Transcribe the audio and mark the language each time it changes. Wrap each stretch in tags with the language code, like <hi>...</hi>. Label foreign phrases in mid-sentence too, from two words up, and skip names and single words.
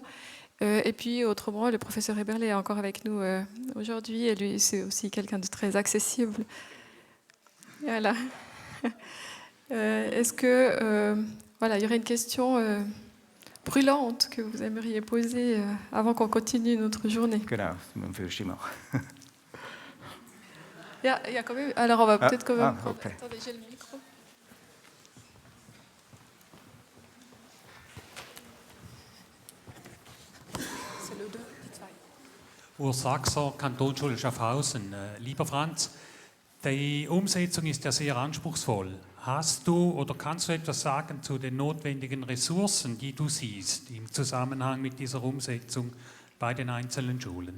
<fr>Et puis autrement, le professeur Eberle est encore avec nous aujourd'hui, et lui, c'est aussi quelqu'un de très accessible. Voilà. Est-ce que voilà, il y aurait une question brûlante que vous aimeriez poser avant qu'on continue notre journée?</fr> <de>Genau, man fürchte mal.</de> <fr>Il y a quand même... Alors on va peut-être quand même... Okay. Attendez, j'ai le micro. C'est le 2,</fr> <de>die 2. Urs Sachser, Kantonsschule Schaffhausen. Lieber Franz, die Umsetzung ist ja sehr anspruchsvoll. Hast du oder kannst du etwas sagen zu den notwendigen Ressourcen, die du siehst im Zusammenhang mit dieser Umsetzung bei den einzelnen Schulen?</de>